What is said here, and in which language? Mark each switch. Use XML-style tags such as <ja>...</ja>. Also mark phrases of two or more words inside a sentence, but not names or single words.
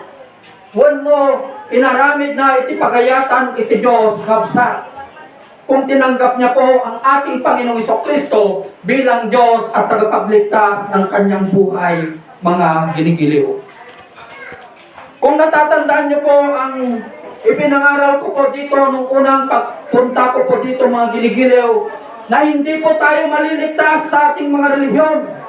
<ilo>Wenno inaramid na iti pagayatan iti Dios kabsat.</ilo> <tl>Kung tinanggap niya po ang ating Panginoong Jesucristo bilang Diyos at tagapagligtas ng kanyang buhay, mga ginigiliw. Kung natatandaan niyo po ang ipinangaral ko po dito nung unang pagpunta ko po dito, mga ginigiliw, na hindi po tayo maliligtas sa ating mga relihiyon.</tl>